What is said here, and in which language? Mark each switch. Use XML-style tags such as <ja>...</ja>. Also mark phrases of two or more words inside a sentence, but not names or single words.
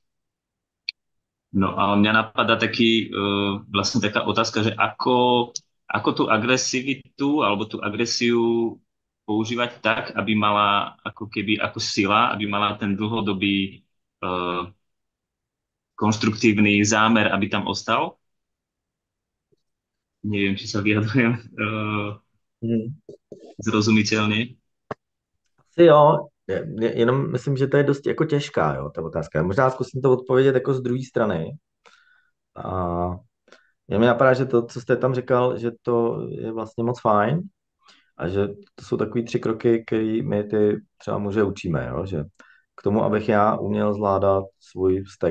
<sk>No a mňa napadá vlastne taká otázka, že ako tú agresivitu alebo tú agresiu používať tak, aby mala ako keby ako sila, aby mala ten dlhodobý konštruktívny zámer, aby tam ostal. Neviem, či sa vyjadrujem Mhm. zrozumiteľne.</sk> <cs>Asi jo, jenom myslím, že to je dost jako těžká, jo, ta otázka. Možná zkusím to odpovědět jako z druhé strany. A mě mi napadá, že to, co jste tam říkal, že to je vlastně moc fajn a že to jsou takový 3 kroky, který my ty třeba muže učíme, jo, že k tomu, abych já uměl zvládat svůj vztek.</cs>